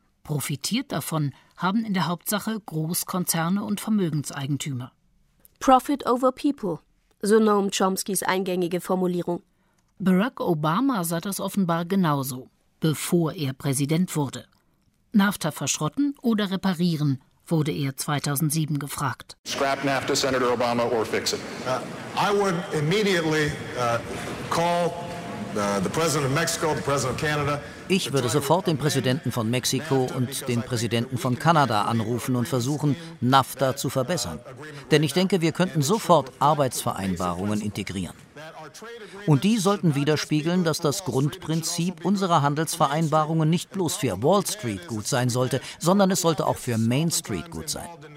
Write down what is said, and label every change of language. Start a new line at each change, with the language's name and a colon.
German: Profitiert davon haben in der Hauptsache Großkonzerne und Vermögenseigentümer. Profit over people, so Noam Chomskys eingängige Formulierung. Barack Obama sah das offenbar genauso, bevor er Präsident wurde. NAFTA verschrotten oder reparieren, wurde er 2007 gefragt.
English: Scrap NAFTA, Senator Obama, or fix it. I would immediately call the President of Mexico, the President of Canada.
German: Ich würde sofort den Präsidenten von Mexiko und den Präsidenten von Kanada anrufen und versuchen, NAFTA zu verbessern. Denn ich denke, wir könnten sofort Arbeitsvereinbarungen integrieren. Und die sollten widerspiegeln, dass das Grundprinzip unserer Handelsvereinbarungen nicht bloß für Wall Street gut sein sollte, sondern es sollte auch für Main Street gut sein.